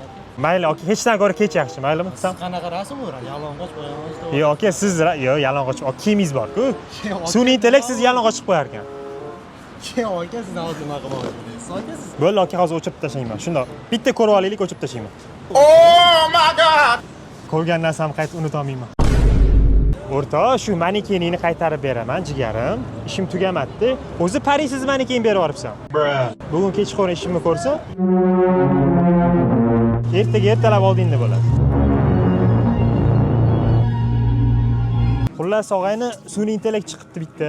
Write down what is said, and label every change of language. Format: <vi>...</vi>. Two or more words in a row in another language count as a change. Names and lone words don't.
<uz>Mayli, oke, hechdan ko'ra kech yaxshi, maylimi? Qilsam. Qanaqa rasm bo'ladi? Yalang'och qo'yamiz. Yo'q, oke, siz yo'q, yalang'och, kiyimingiz bor-ku. Sun'iy intellekt sizni yalang'och chiqib qo'yar ekan. Yo'q, aka, siz hozir nima qilmoqchisiz? Aka, siz. Bo'ldi, oke, hozir o'chirib tashlayman. Shundoq. Bitta ko'rib olaylik, o'chirib tashlayman.</uz> <en>Oh my god!</en> <uz>Ko'rgan narsamni qaytib unuta olmayman. O'rtoq, shu manekeningni qaytarib beraman, jigarim. Ishim tugamadi. O'zi Parisiz maneken berib yuboribsan. Bugun kechqurun ishimni ko'rsa, ertaga ertalab oldingda bo'ladi. Xullas, og'ayni sun'iy intellekt chiqibdi bitta.</uz>